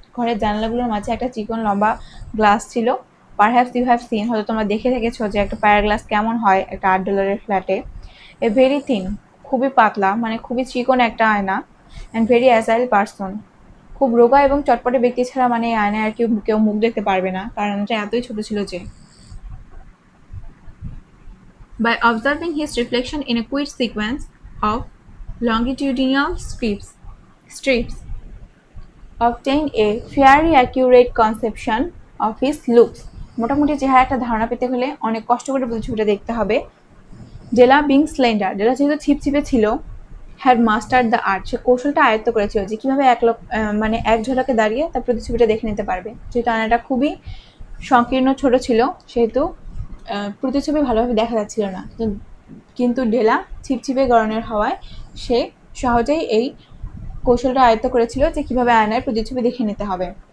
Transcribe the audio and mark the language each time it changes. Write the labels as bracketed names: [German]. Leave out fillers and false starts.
[Bangla] ঘরের জানালাগুলোর মাঝে একটা চিকন লম্বা গ্লাস ছিল। [English] perhaps you have seen, [Bangla] হয়তো তোমরা দেখে থেকেছো যে একটা ফায়ার গ্লাস কেমন হয় একটা $8 ফ্ল্যাটে। [English] a very thin, [Bangla] খুবই পাতলা, মানে খুবই চিকন একটা আয়না। [English] and very agile person, [Bangla] খুব রোগা এবং চটপটে ব্যক্তি ছাড়া মানে এই আয়নায় আর কেউ মুখ দেখতে পারবে না, কারণ এটা এতই ছোট ছিল যে। [English] By observing his reflection in a quick sequence of longitudinal strips obtain a fairly accurate conception of his looks. [Bangla] মোটামুটি চেহারা একটা ধারণা পেতে হলে অনেক কষ্ট করে প্রতিছবিটা দেখতে হবে। [English] Della being slender, [Bangla] ডেলা যেহেতু ছিপছিপে ছিল, [English] had master the art, [Bangla] সে কৌশলটা আয়ত্ত করেছিল যে কীভাবে মানে এক ঝলকে দাঁড়িয়ে তার প্রতিছবিটা দেখে নিতে পারবে। যেহেতু আয়নাটা খুবই সংকীর্ণ ছোট ছিল সেহেতু প্রতিছবি ভালোভাবে দেখা যাচ্ছিল না, কিন্তু ডেলা ছিপছিপে গড়নের হওয়ায় সে সহজেই এই কৌশলটা আয়ত্ত করেছিল যে কিভাবে আয়নার প্রতিছবি দেখে নিতে হবে।